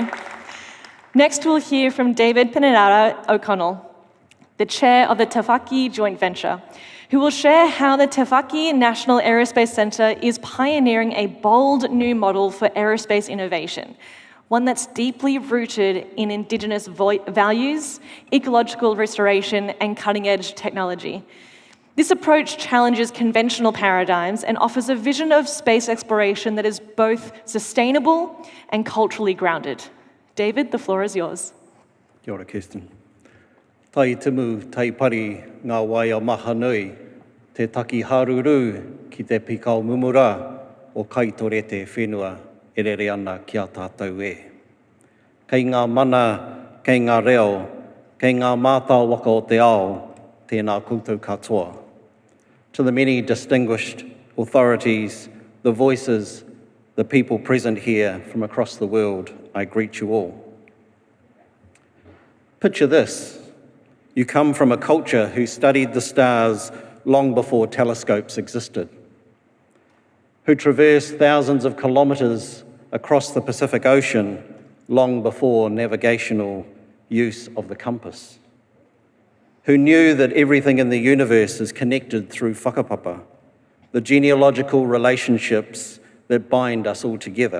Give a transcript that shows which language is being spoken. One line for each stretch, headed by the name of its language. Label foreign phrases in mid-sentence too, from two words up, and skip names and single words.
English: Next, we'll hear from David Pinedara O'Connell, the chair of the Te Whaki joint venture, who will share how the Te Whaki National Aerospace Centre is pioneering a bold new model for aerospace innovation, one that's deeply rooted in Indigenous values, ecological restoration, and cutting-edge technology. This approach challenges conventional paradigms and offers a vision of space exploration that is both sustainable and culturally grounded. David, the floor is yours.
Māori: Kia ora, Kirsten. Tai timu, tai pari, ngā waia maha nui, te taki haruru ki te pikau mumura o kaitorete whenua e rere ana ki a tātou e. Kei ngā mana, kei ngā reo, kei ngā mātau waka o te ao, tēnā koutou katoa.
English: To the many distinguished authorities, the voices, the people present here from across the world, I greet you all. Picture this. You come from a culture who studied the stars long before telescopes existed, who traversed thousands of kilometres across the Pacific Ocean long before navigational use of the compass, who knew that everything in the universe is connected through whakapapa, the genealogical relationships that bind us all together.